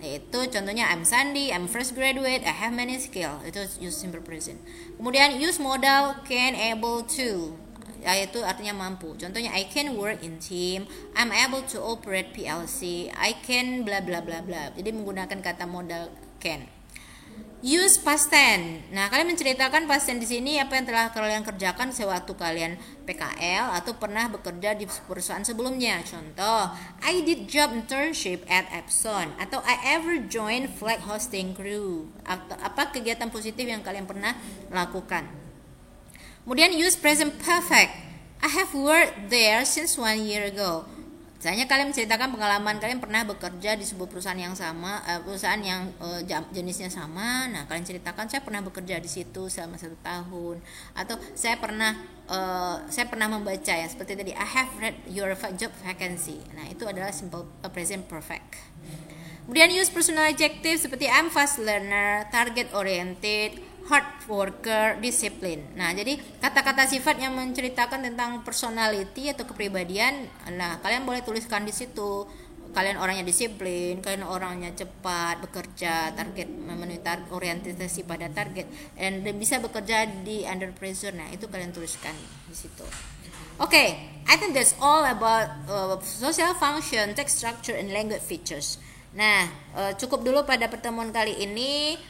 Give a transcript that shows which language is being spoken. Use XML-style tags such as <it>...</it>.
<id>Itu contohnya</id> <en>I'm Sandy, I'm fresh graduate, I have many skills.</en> <id>Itu</id> <en>use simple present.</en> <id>Kemudian</id> <en>use modal can, able to.</en> <id>Itu artinya mampu. Contohnya</id> <en>I can work in team, I'm able to operate PLC, I can bla bla bla bla.</en> <id>Jadi menggunakan kata modal can.</id> <en>Use past tense.</en> <id>Nah, kalian menceritakan past tense di sini apa yang telah kalian kerjakan sewaktu kalian PKL atau pernah bekerja di perusahaan sebelumnya. Contoh,</id> <en>I did job internship at Epson,</en> <id>atau</id> <en>I ever joined flag hosting crew.</en> <id>Apa kegiatan positif yang kalian pernah lakukan. Kemudian</id> <en>use present perfect. I have worked there since 1 year ago.</en> <id>Misalnya kalian menceritakan pengalaman kalian pernah bekerja di sebuah perusahaan yang sama, perusahaan yang jenisnya sama. Nah, kalian ceritakan saya pernah bekerja di situ selama 1 tahun, atau saya pernah membaca ya seperti tadi</id> <en>I have read your job vacancy.</en> <id>Nah, itu adalah simple present perfect. Kemudian</id> <en>use personal adjective</en> <id>seperti</id> <en>I'm fast learner, target oriented, hard worker, discipline.</en> <id>Nah, jadi kata-kata sifat yang menceritakan tentang personality atau kepribadian, nah kalian boleh tuliskan di situ. Kalian orangnya disiplin, kalian orangnya cepat bekerja, target memenuhi orientasi pada target, dan bisa bekerja di</id> <en>under pressure.</en> <id>Nah, itu kalian tuliskan di situ.</id> <en>Okay, I think that's all about social function, text structure, and language features.</en> <id>Nah, cukup dulu pada pertemuan kali ini.</id>